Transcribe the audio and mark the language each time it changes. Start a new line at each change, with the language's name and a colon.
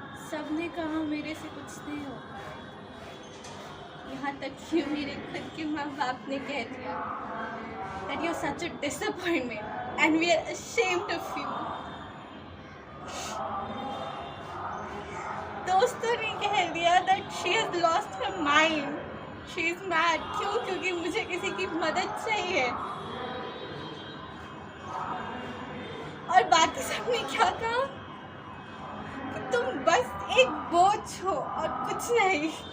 Hindi: सबने कहा मेरे से कुछ नहीं होगा, यहाँ तक कि मेरे खुद के माँ बाप ने कह दिया
English: that you're such a disappointment and we are ashamed of you.
Hindi: दोस्तों ने कह दिया
English: that she has lost her mind, she is mad.
Hindi: क्यों? क्योंकि मुझे किसी की मदद चाहिए। और बाकी सबने क्या कहा कि तुम बस एक बोझ हो और कुछ नहीं।